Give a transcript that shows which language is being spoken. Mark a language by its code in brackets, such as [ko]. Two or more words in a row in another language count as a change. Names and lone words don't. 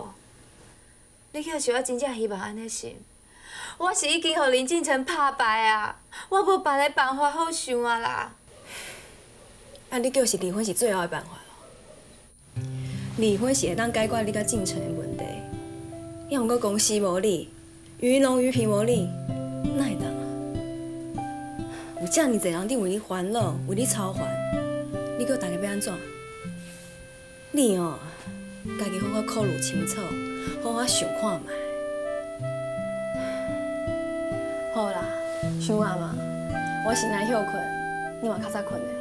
[nan] 你要是我真正希望安尼想，我是已经互林敬成拍败啊，我无别个办法好想啊啦。啊，你就是离婚是最后的办法咯。离婚是会当解决你甲进程的问题，要毋过公司无你，鱼农鱼皮无你，哪会当啊？有遮尔侪人伫为你烦恼，为你操烦，你叫大家要安怎？你哦，家己好好考虑清楚，好好想看卖。好啦，想啊嘛，我先来休困，你嘛较早困咧。